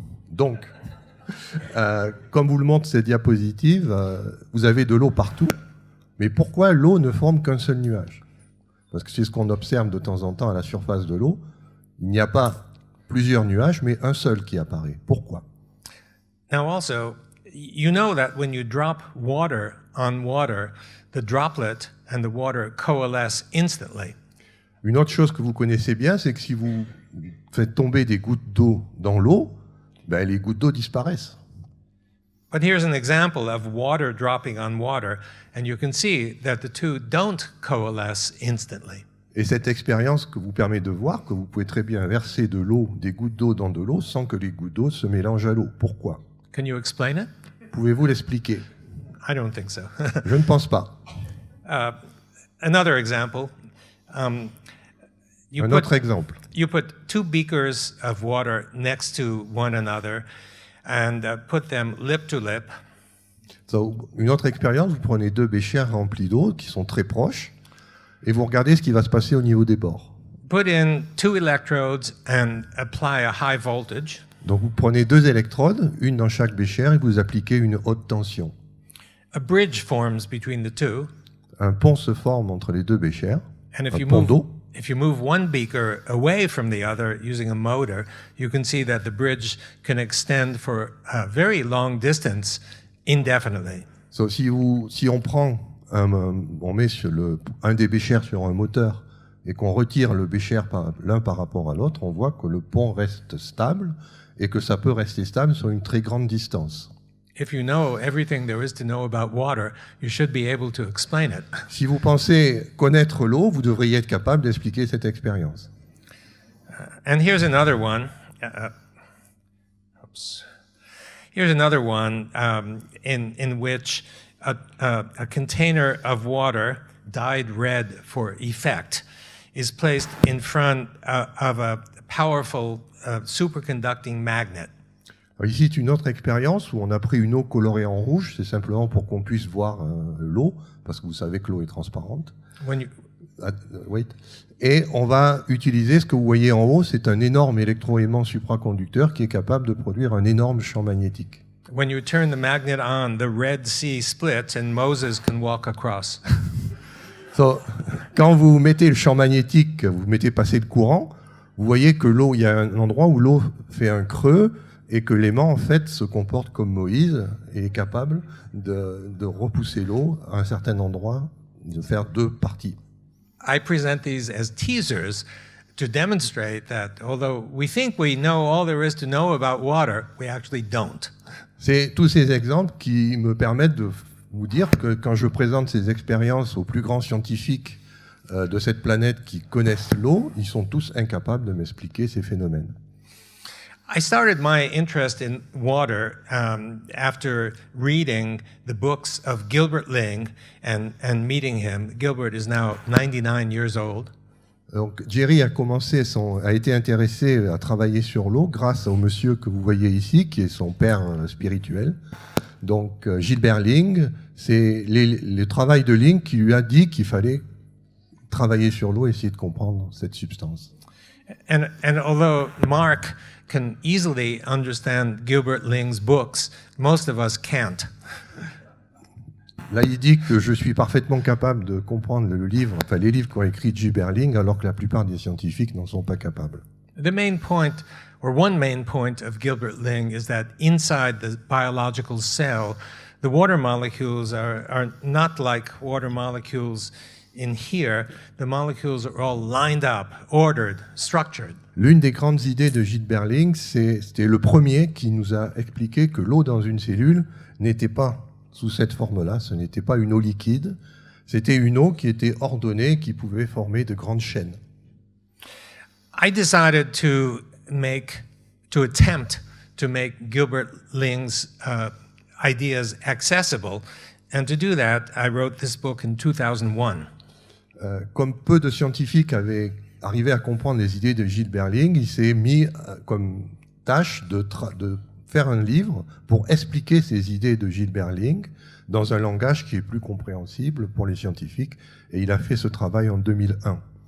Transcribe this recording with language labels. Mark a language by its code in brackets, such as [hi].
[fr] Donc, comme vous le montre cette diapositive, vous avez de l'eau partout, mais pourquoi l'eau ne forme qu'un seul nuage? Parce que c'est ce qu'on observe de temps en temps à la surface de l'eau. Il n'y a pas plusieurs nuages, mais un seul qui apparaît. Pourquoi? [en] Now also, you know that when you drop water on water, the droplet and the water coalesce instantly. [fr] Une autre chose que vous connaissez bien, c'est que si vous faites tomber des gouttes d'eau dans l'eau, les gouttes d'eau disparaissent. [en] But here's an example of water dropping on water, and you can see that the two don't coalesce instantly. [fr] Et cette expérience que vous permet de voir que vous pouvez très bien verser de l'eau, des gouttes d'eau dans de l'eau, sans que les gouttes d'eau se mélangent à l'eau. Pourquoi? [en] Can you explain it? [fr] Pouvez-vous l'expliquer? [en] I don't think so. [fr] Je ne pense pas. [en] Another example. [fr] Autre exemple. [en] You put two beakers of water next to one another and put them lip to lip. [fr] Une autre expérience, vous prenez deux béchers remplis d'eau qui sont très proches et vous regardez ce qui va se passer au niveau des bords. [en] Put in two electrodes and apply a high voltage. [fr] Donc vous prenez deux électrodes, une dans chaque bécher, et vous appliquez une haute tension. [en] A bridge forms between the two. [fr] Un pont se forme entre les deux béchers, [en] And [fr] un pont d'eau. [en] If you move one beaker away from the other using a motor, you can see that the bridge can extend for a very long distance indefinitely. [fr] Si on prend, on met un des béchers sur un moteur et qu'on retire le bécher l'un par rapport à l'autre, on voit que le pont reste stable et que ça peut rester stable sur une très grande distance. [en] if you know everything there is to know about water, you should be able to explain it. [fr] Si vous pensez connaître l'eau, vous devriez être capable d'expliquer cette expérience. [en] And here's another one. Here's another one in which a container of water dyed red for effect is placed in front of a powerful superconducting magnet. [fr] Alors ici, c'est une autre expérience où on a pris une eau colorée en rouge, c'est simplement pour qu'on puisse voir l'eau, parce que vous savez que l'eau est transparente. [en] Wait. [fr] Et on va utiliser ce que vous voyez en haut, c'est un énorme électroaimant supraconducteur qui est capable de produire un énorme champ magnétique. [en] When you turn the magnet on, the Red Sea splits and Moses can walk across. [fr] Quand vous mettez le champ magnétique, vous mettez passer le courant, vous voyez que l'eau, il y a un endroit où l'eau fait un creux et que l'aimant, en fait, se comporte comme Moïse et est capable de repousser l'eau à un certain endroit, de faire deux parties. [en] I present these as teasers to demonstrate that although we think we know all there is to know about water, we actually don't. [fr] C'est tous ces exemples qui me permettent de vous dire que quand je présente ces expériences aux plus grands scientifiques de cette planète qui connaissent l'eau, ils sont tous incapables de m'expliquer ces phénomènes. [en] I started my interest in water after reading the books of Gilbert Ling and meeting him. Gilbert is now 99 years old. [fr] Donc Jerry a été intéressé à travailler sur l'eau grâce au monsieur que vous voyez ici, qui est son père spirituel. Donc Gilbert Ling, c'est le travail de Ling qui lui a dit qu'il fallait travailler sur l'eau et essayer de comprendre cette substance. [en] And although Mark can easily understand Gilbert Ling's books, most of us can't. [fr] Là, il dit que je suis parfaitement capable de comprendre les livres qu'ont écrit Gilbert Ling, alors que la plupart des scientifiques n'en sont pas capables. [en] The main point, or one main point of Gilbert Ling is that inside the biological cell, the water molecules are not like water molecules in here. The molecules are all lined up, ordered, structured. [fr] L'une des grandes idées de Gilbert Ling, c'était le premier qui nous a expliqué que l'eau dans une cellule n'était pas sous cette forme-là, ce n'était pas une eau liquide, c'était une eau qui était ordonnée, qui pouvait former de grandes chaînes. [en] I decided to attempt to make Gilbert Ling's ideas accessible, and to do that, I wrote this book in 2001. [fr] Comme peu de scientifiques avaient arrivé à comprendre les idées de Gilbert Ling, il s'est mis comme tâche de faire un livre pour expliquer ces idées de Gilbert Ling dans un langage qui est plus compréhensible pour les scientifiques, et il a fait ce travail en 2001.